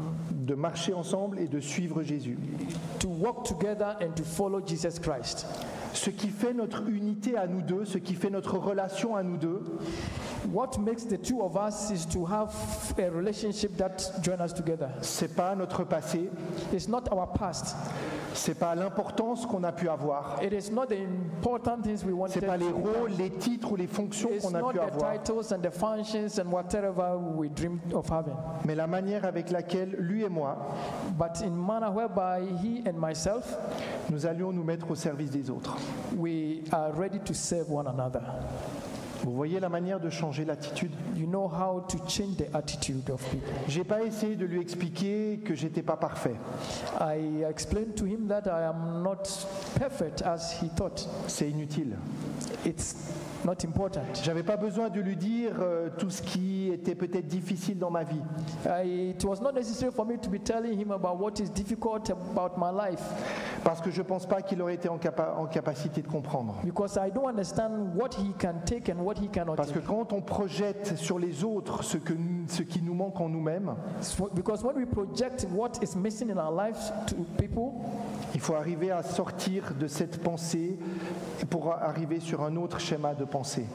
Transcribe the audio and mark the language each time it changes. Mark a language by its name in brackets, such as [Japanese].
[French] de marcher ensemble et de suivre Jésus. [English] to walk together and to follow Jesus Christ. [French] Ce qui fait notre unité à nous deux, ce qui fait notre relation à nous deux, [English] What makes the two of us is to have a relationship that joins us together. [French] c'est pas notre passé, [English] It's not our past. [French] c'est pas l'importance qu'on a pu avoir, [English] It is not the important things we wanted. [French] c'est pas les [English] to [French] rôles, [English] become. [French] les titres ou les fonctions [English] It's [French] qu'on a [English] not [French] pu [English] the [French] avoir, [English] titles and the functions and whatever we dreamed of having, [French] mais la manière avec laquelle lui et moi, [English] but in manner whereby he and myself, [French] nous allions nous mettre au service des autres. [English] we are ready to serve one another. [French] Vous voyez la manière de changer l'attitude? [English] You know how to change the attitude of people. [French] J'ai pas essayé de lui expliquer que j'étais pas parfait. [English] I explained to him that I am not perfect as he thought. [French] C'est inutile. [English] It's not important. [French] J'avais pas besoin de lui dire tout ce qui était peut-être difficile dans ma vie. [English] It was not necessary for me to be telling him about what is difficult about my life, [French] Parce que je pense pas qu'il aurait été en capacité de comprendre. [English] because I don't understand what he can take and what he cannot [French] Parce que [English] take. [French] quand on projette sur les autres ce qui nous manque en nous-mêmes, [English] Because when we project what is missing in our lives to people, [French] il faut arriver à sortir de cette pensée pour arriver sur un autre schéma de pensée.